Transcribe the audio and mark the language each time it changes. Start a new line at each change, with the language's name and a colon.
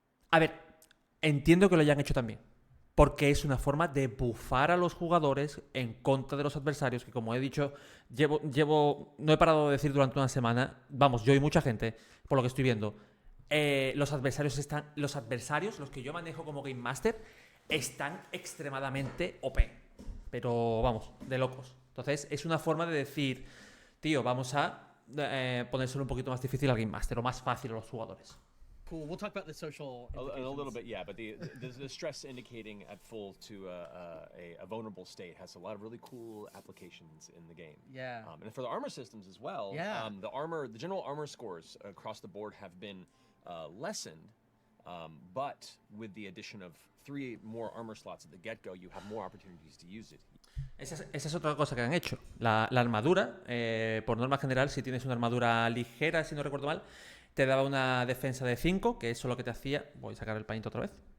Spanish: A ver, entiendo que lo hayan hecho también. Porque es una forma de bufar a los jugadores en contra de los adversarios, que como he dicho, no he parado de decir durante una semana, vamos, yo y mucha gente, por lo que estoy viendo, los adversarios, los que yo manejo como Game Master, están extremadamente OP. Pero vamos, de locos. Entonces es una forma de decir, tío, vamos a ponérselo un poquito más difícil al Game Master, o más fácil a los jugadores.
English: Cool. We'll talk about the social A little bit, yeah, but the stress indicating at full to a vulnerable state has a lot of really cool applications in the game. Yeah. And for the armor systems as well, Yeah. The general armor scores across the board have been lessened, but with the addition of 3 more armor slots at the get-go, you have more opportunities to use it.
Spanish: Esa es otra cosa que han hecho. La armadura, por norma general, si tienes una armadura ligera, si no recuerdo mal, te daba una defensa de 5, que eso es lo que te hacía... Voy a sacar el paint otra vez.